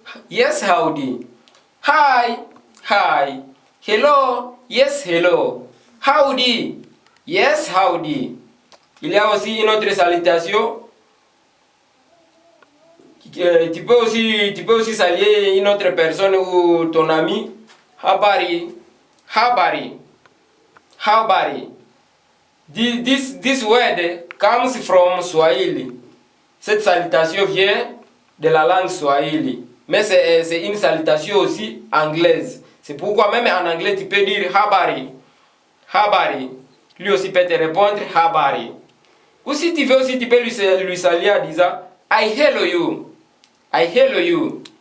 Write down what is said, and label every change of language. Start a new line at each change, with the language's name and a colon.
English: Yes, howdy. Hi. Hi. Hello. Yes, hello. Howdy. Yes, howdy.
French: Il y a aussi une autre salutation. Tu peux aussi saluer une autre personne ou ton ami.
Swahili: Habari. Habari. Habari.
English: This word comes from Swahili.
French: Cette salutation vient de la langue Swahili. Mais c'est une salutation aussi anglaise. C'est pourquoi même en anglais tu peux dire habari. Habari. Lui aussi peut te répondre habari. Ou si tu veux aussi, tu peux lui saluer en disant
English: I hello you. I hello you.